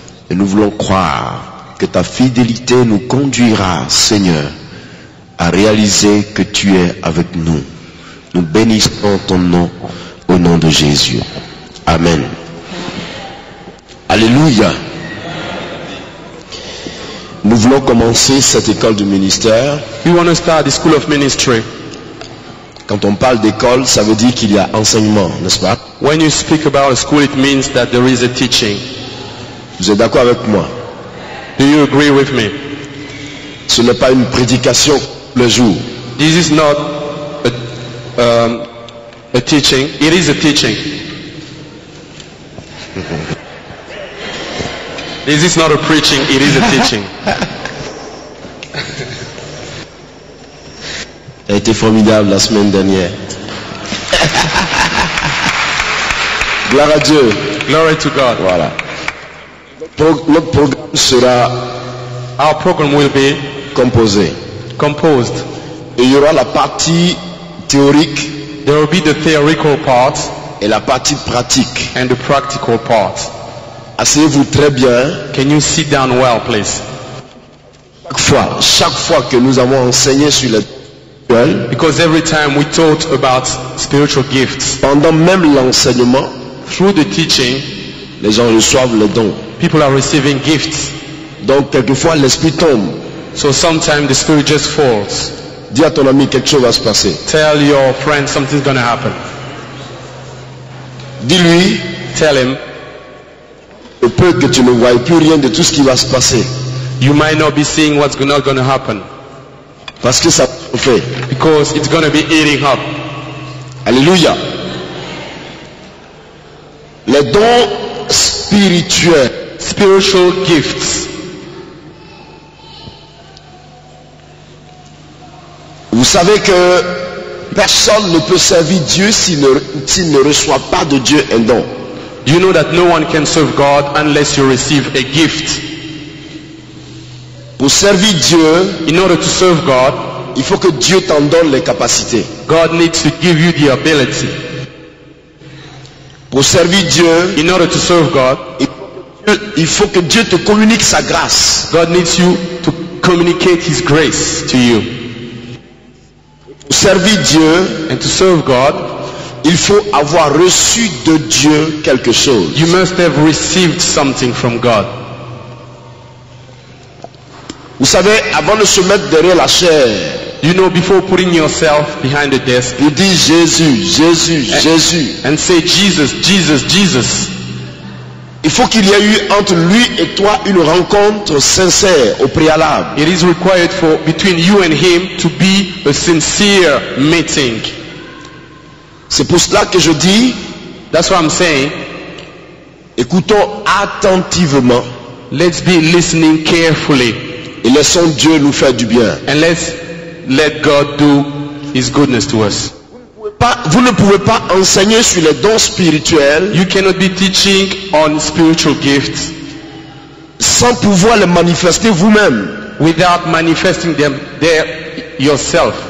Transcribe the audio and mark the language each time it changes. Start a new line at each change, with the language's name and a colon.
French: Et nous voulons croire que ta fidélité nous conduira, Seigneur, à réaliser que tu es avec nous. Nous bénissons ton nom au nom de Jésus. Amen. Alléluia. Nous voulons commencer cette école du ministère.
English: We want to start the school of ministry.
French: Quand on parle d'école, ça veut dire qu'il y a enseignement, n'est-ce pas?
English: When you speak about a school, it means that there is a teaching.
French: Vous êtes d'accord avec moi?
English: Do you agree with me?
French: Ce n'est pas une prédication le jour.
English: This is not a teaching. It is a teaching. This is not a preaching. It is a teaching.
French: Elle a été formidable la semaine dernière. Gloire à Dieu.
English: Glory to God.
French: Voilà. Notre programme sera
English: Our program will be
French: composé.
English: composed.
French: Et il y aura la partie théorique
English: There will be the theoretical part
French: et la partie pratique.
English: and the practical part.
French: Asseyez-vous très bien.
English: Can you sit down well, please?
French: Chaque fois que nous avons enseigné sur les dons,
English: Because every time we taught about spiritual gifts,
French: pendant même l'enseignement,
English: through the teaching,
French: les gens reçoivent les dons.
English: people are receiving gifts.
French: Donc quelquefois l'esprit tombe.
English: So sometimes the spirit just falls.
French: Dis à ton ami quelque chose va se passer.
English: Tell your friend something's going to happen.
French: Dis-lui,
English: Tell him,
French: il peut que tu ne voies plus rien de tout ce qui va se passer.
English: you might not be seeing what's not going to happen.
French: Parce que ça fait.
English: Because it's going to be eating up.
French: Alléluia. Les dons spirituels.
English: Spiritual gifts.
French: Vous savez que personne ne peut servir Dieu s'il ne reçoit pas de Dieu un don.
English: You know that no one can serve God unless you receive a gift.
French: Pour servir Dieu,
English: In order to serve God,
French: il faut que Dieu t'en donne les capacités.
English: God needs to give you the ability.
French: Pour servir Dieu,
English: In order to serve God,
French: il faut que Dieu te communique sa grâce.
English: God needs you to communicate His grace to you.
French: Pour servir Dieu,
English: And to serve God,
French: il faut avoir reçu de Dieu quelque chose.
English: you must have received something from God.
French: Vous savez, avant de se mettre derrière la chair,
English: You know, before putting yourself behind the desk
French: il dit Jésus, Jésus, Jésus.
English: and say, Jesus, Jesus, Jesus,
French: Il faut qu'il y ait eu entre lui et toi une rencontre sincère au préalable.
English: it is required for between you and Him to be a sincere meeting.
French: C'est pour cela que je dis,
English: That's what I'm saying.
French: écoutons attentivement
English: Let's be listening carefully
French: et laissons Dieu nous faire du bien.
English: and let's let God do His goodness to us.
French: Vous ne pouvez pas enseigner sur les dons spirituels
English: You cannot be teaching on spiritual gifts
French: sans pouvoir les manifester vous-même.
English: without manifesting them there yourself.